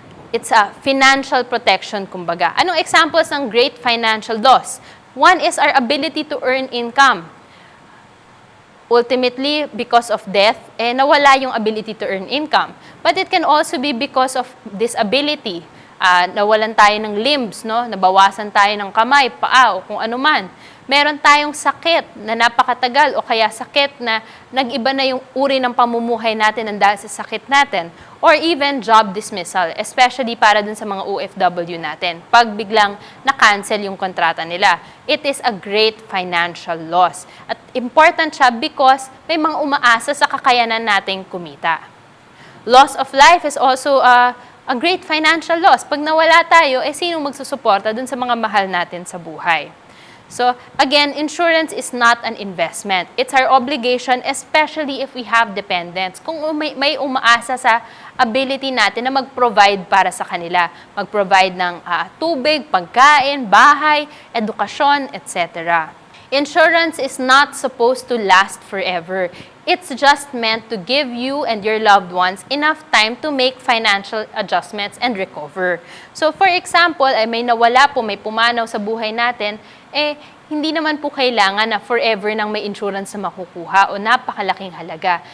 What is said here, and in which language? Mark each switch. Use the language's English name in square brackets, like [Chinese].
[English] It's a financial protection, kumbaga. Anong examples ng great financial loss? One is our ability to earn income. Ultimately, because of death, [Filipino] nawala yung [English] ability to earn income. But it can also be because of disability. [Filipino] Nawalan tayo ng limbs, no? Nabawasan tayo ng kamay, paa, o kung ano man. Meron tayong sakit na napakatagal o kaya sakit na nag-iba na yung uri ng pamumuhay natin ang dahil sa sakit natin. [English] Or even job dismissal, especially [Filipino] para dun sa mga OFW natin. Pag biglang na-cancel yung kontrata nila, [English] it is a great financial loss. [Filipino] At important siya because may mga umaasa sa kakayanan nating kumita. [English] Loss of life is also a great financial loss. [Filipino] Pag nawala tayo, sinong magsusuporta dun sa mga mahal natin sa buhay? [English] So, again, insurance is not an investment. It's our obligation, especially if we have dependents. [Filipino] Kung may umaasa sa ability natin na mag-provide para sa kanila. Mag-provide ng tubig, pagkain, bahay, edukasyon, etc. [English] Insurance is not supposed to last forever. It's just meant to give you and your loved ones enough time to make financial adjustments and recover. [Filipino] So, for example, may nawala po, may pumanaw sa buhay natin, hindi naman po kailangan na forever nang may insurance na makukuha o napakalaking halaga.